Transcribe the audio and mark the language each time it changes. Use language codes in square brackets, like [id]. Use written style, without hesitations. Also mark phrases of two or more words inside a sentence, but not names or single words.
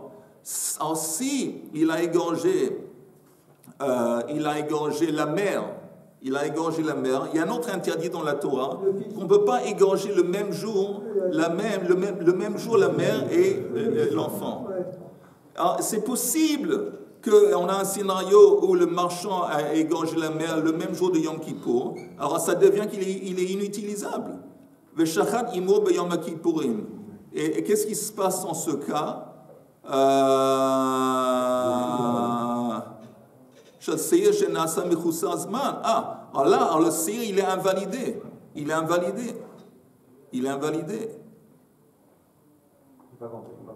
[fr] Alors, si il a égorgé la mère, il y a un autre interdit dans la Torah, qu'on ne peut pas égorger le même jour la mère et l'enfant. Alors, c'est possible qu'on a un scénario où le marchand a égorgé la mère le même jour de Yom Kippour, alors ça devient qu'il est inutilisable. [he] ושחט אמו ביום הכיפורים. [fr] Et qu'est-ce qui se passe en ce cas? Alors le seir, il est invalidé. J'ai pas compris.